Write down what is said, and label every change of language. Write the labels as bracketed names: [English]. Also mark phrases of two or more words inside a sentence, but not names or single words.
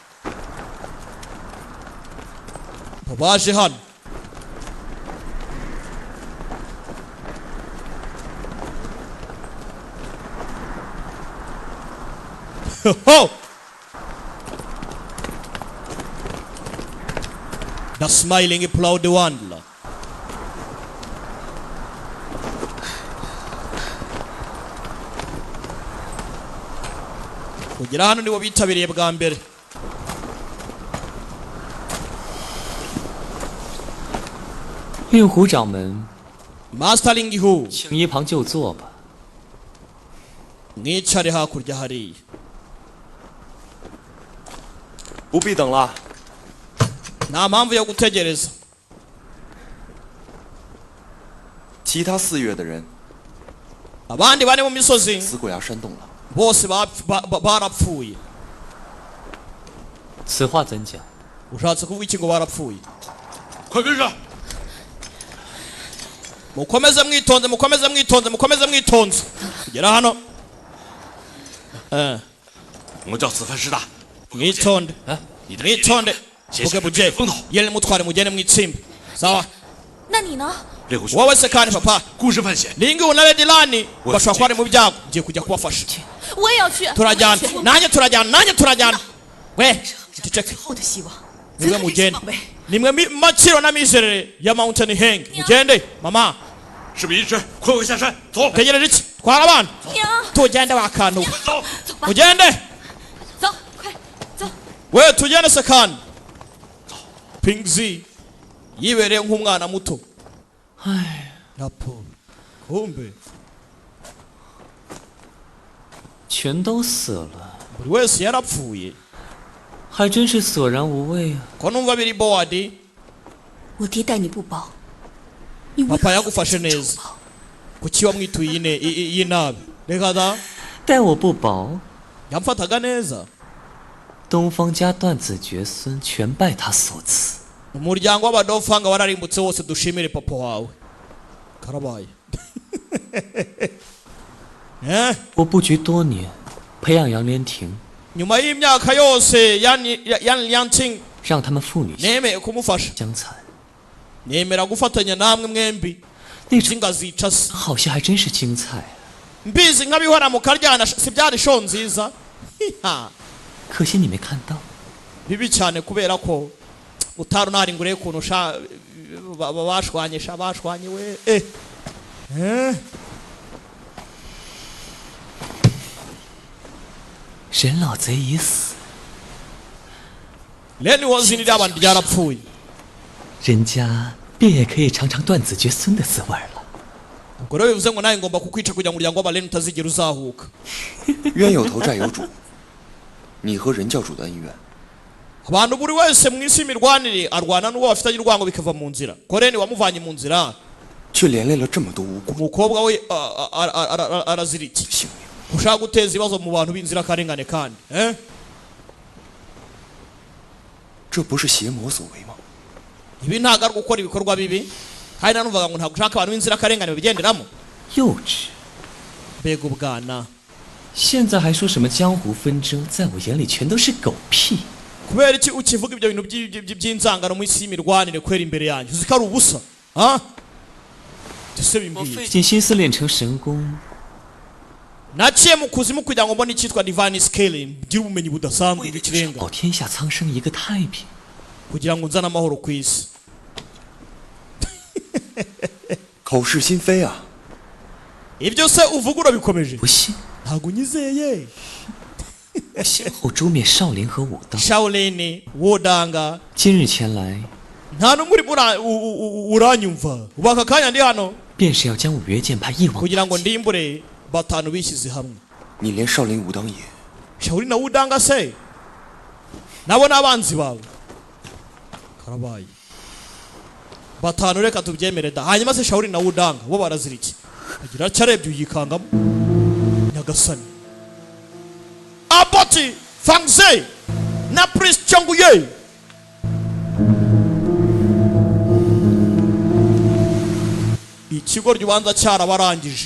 [Kinyarwanda] baje hano ho the smiling proud wanderer kugera hano nibo bitabiriye bwa mbere [Chinese] 运湖掌门， [English] Mastering Hu [Chinese] 请一旁就坐吧。 [Kinyarwanda] mwicare hakurya hariya [Chinese] 不必等了。 [Kinyarwanda] nta mpamvu yo gutegereza [Chinese] 其他4岳的人 [Kinyarwanda] abandi bane mu misozi [Chinese] 思过崖山洞了， [Kinyarwanda] bose barapfuye [Chinese] 此话怎讲？ [Kinyarwanda] ushatse kuvuga iki ngo barapfuye [Chinese] 快跟上！ [Kinyarwanda] mukomeze mwitonze mukomeze mwitonze mukomeze mwitonze kugera hano [Chinese] 我叫此番师大， [Kinyarwanda] mwitonde [Chinese] 你的 [Kinyarwanda] mwitonde [Chinese] 写下 buge buje 风头。 [Kinyarwanda] yele mutware mugende mwitsimbe sawa [Chinese] 那你呢？猎户兄， [Kinyarwanda] wowe se kandi papa [Chinese] 孤身犯险， [Kinyarwanda] lingi na Lady Lani Wowe bashobora kuba bari mu byago ngiye kujya kubafasha [Chinese] 我也要去。 [Kinyarwanda] turajyana nanjye turajyana we ceceke [Chinese] 后的希望。 [Kinyarwanda] nimwe mugende nimwe maciro na mizerere ya Mountain Heng mugende mama [Chinese] 事不宜迟，快快下山，走。 [Kinyarwanda] tegereje iki twara abana [Chinese] 娘， [Kinyarwanda] tugende wakantu [Chinese] 走。走吧， [Kinyarwanda] mugende [Chinese] 走，快走。 [Kinyarwanda] we tugende se kandi Pingzi yibereye nk'umwana muto Rapo kumbe [Chinese] 全都死了， [Kinyarwanda] buri wese yarapfuye [Chinese] 还真是索然无味啊！ [Kinyarwanda] ko numva biri board [Chinese] 我爹待你不薄，你为 [Kinyarwanda] papa [Chinese] 何 [Kinyarwanda] yagufashe neza kuki wamwituye iyi nabi reka da [Chinese] 待我不薄， [Kinyarwanda] yamfataga neza [Chinese] 东方家断子绝孙全拜他所赐。 [Kinyarwanda] umuryango w'abadofanga wararimbutse wose dushimire papa wawe karabaye [Chinese] 我布局多年，培养杨莲亭， [Kinyarwanda] nyuma y'imyaka yose yan Lianqing [Chinese] 让他们父女 [Kinyarwanda] nemeye kumufasha [Chinese] 相残， [Kinyarwanda] nemera gufatanya namwe mwembi [Chinese] 那种 [Kinyarwanda] zingazica se [Chinese] 好戏还真是精彩啊！ [Kinyarwanda] mbizi nk'abihora mu karyana si byari show nziza Ha, [Chinese] 可惜你没看到。 [Kinyarwanda] bibi cyane kubera ko utari unari ngure ukuntu bashwanye we eh [Chinese] 人老贼已死， [Kinyarwanda] Leni wazini ry'abandi ryarapfuye [Chinese] 人家便也可以尝尝断子绝孙的滋味了。 [Kinyarwanda] ubwo rero bivuze ngo nawe ngomba kukwica kugira ngo umuryango w'abaleni utazigera uzahuka [Chinese] 冤有头债有主，你和人教主的恩怨， [Kinyarwanda] abantu buri wese mu isi imirwanire arwana n'uwo bafitanye urwango bikava mu nzira ko Leni wamuvanye mu nzira [Chinese] 却连累了这么多无辜。 [Kinyarwanda] umukobwa we arazira iki [Chinese] 性命， [Kinyarwanda] ushaka guteza ibibazo mu bantu b'inzirakarengane kandi [Chinese] 这不是邪魔所为吗？ [Kinyarwanda] ibi ntabwo ari gukora ibikorwa bibi kandi nanuvuga ngo ntabwo ushaka abantu b'inzirakarengane babigenderamo [Chinese] 幼稚！ [Kinyarwanda] mbega ubwana [Chinese] 现在还说什么江湖纷争，在我眼里全都是狗屁。 [Kinyarwanda] kubera iki ukivuga ibyo bintu by'inzangano mu isi y'imirwanire kwera imbere yanjye uzi ko ari ubusa ese [Chinese] 我 [Kinyarwanda] bimbwiye [Chinese] 费尽心思练成神功， [Kinyarwanda] naciye mu kuzimu kugira ngo mbone icyitwa [English] divine scale [Kinyarwanda] ngire ubumenyi budasanzwe bw'ikirenga [Chinese] 保天下苍生一个太平。 [Kinyarwanda] kugira ngo nzane amahoro ku isi [Chinese] 口是心非啊！ [Kinyarwanda] ibyo se uvuga urabikomeje [Chinese] 不信， [Kinyarwanda] ntabwo unyizeye [Chinese] 我先后诛灭少林和武当， [Kinyarwanda] Shaolin Wudanga [Chinese] 今日前来 [Kinyarwanda] nta n'umwe uranyumva ubu aka kanya ndi hano [Chinese] 便是要将五岳剑派一网 [Kinyarwanda] kugira ngo ndimbure batanu bishyize hamwe [Chinese] 你连少林武当也 [Kinyarwanda] Shaolin na Wudanga se nabo ni abanzi bawe karabaye batanu reka tubyemere da hanyuma se Shaolin na Wudanga bo barazira iki agira cyarebye uyikangamo nyagasani Aboti Fangze na Priest Chonguye ikigo ry'ubanza cyarabarangije